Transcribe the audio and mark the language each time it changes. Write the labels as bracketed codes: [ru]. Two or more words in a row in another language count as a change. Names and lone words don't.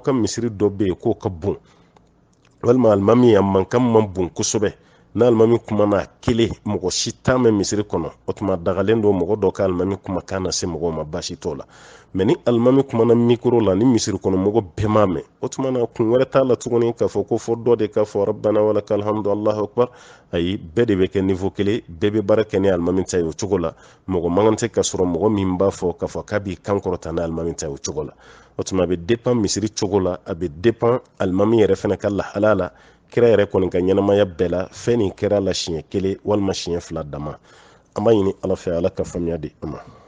[bm] ka misiri dɔ bɛ yen k'o ka bon walima alimami a mankan man bon kosɛbɛ n'alimami kuma na kelen mɔgɔ si t'a mɛn misiri kɔnɔ o tuma dagalen don mɔgɔ dɔ ka alimami kuma kan na se mɔgɔw ma baasi t'o la mais ni alimami kuma na mikoro la ni misiri kɔnɔ mɔgɔ bɛɛ m'a mɛn o tuma na kun wɛrɛ t'a la tuguni k'a fɔ ko fɔ dɔ de k'a fɔ [ar] ربنا ولك الحمد الله أكبر [bm] ayi bɛɛ de bɛ kɛ niveau kelen bɛɛ bɛ baara kɛ ni alimami ta ye o cogo la mɔgɔ mankan tɛ ka sɔrɔ mɔgɔ min b'a fɔ k'a fɔ k'a b'i kan kɔrɔta ni alimami ta ye o cogo la o tuma a bɛ dépend misiri cogo la a bɛ dépend alimami yɛrɛ fana ka lahala la kira yɛrɛ kɔni ka ɲɛnamaya bɛɛ la fɛn nin kɛra la siɲɛ kelen walima siɲɛ fila dama an b'a ɲini ala fɛ ala ka faamuya di an ma